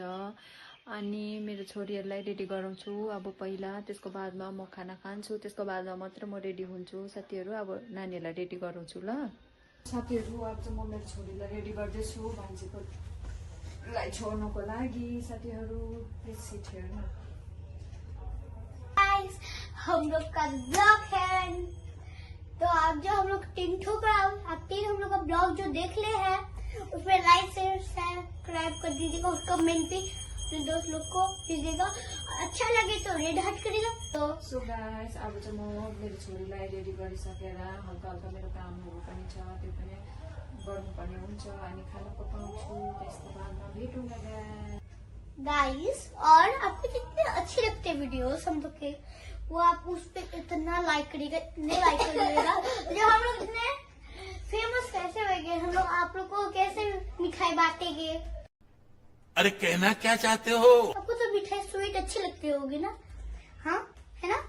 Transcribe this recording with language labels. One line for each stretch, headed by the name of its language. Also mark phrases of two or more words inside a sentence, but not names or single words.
Nepali: अनि मेरो छोरीहरूलाई रेडी गराउँछु अब पहिला, त्यसको बादमा म खाना खान्छु, त्यसको बादमा मात्र म रेडी हुन्छु साथीहरू। अब नानीहरूलाई रेडी गराउँछु ल साथीहरू। अब चाहिँ म मेरो छोरीलाई रेडी गर्दैछु भान्जीकोलाई छोड्नुको लागि साथीहरू।
English: please sit here.
Hindi: गाइस, हम लोग का ब्लॉग है, तो आप जो हम लोग तीन हम लोग का ब्लॉग जो देख ले हैं उसमें
English: like share subscribe
Hindi: कर दीजिएगा और कमेंट भी अपने दोस्त लोग को दीजिएगा। अच्छा लगे तो
English: red heart
Hindi: करिएगा। तो
English: so guys,
Nepali: अब चाहिँ म मेरो छोरीलाई रेडी गरिसकेर हल्का हल्का मेरो कामहरू पनि छ, त्यो पनि गर्नुपर्ने हुन्छ। अनि खाना पकाउँछु, त्यसको बादमा भेटौँला गाइस।
Hindi: और आपको जितने अच्छे लगते वीडियोस हम लोग के, वो आप उस पे इतना लाइक करिएगा, इतने लाइक करिएगा। जो हम लोग इतने फेमस कैसे होंगे, हम लोग आप लोग को कैसे मिठाई बांटेंगे। अरे कहना क्या चाहते हो? आपको तो मिठाई स्वीट अच्छी लगती होगी ना, हाँ है ना?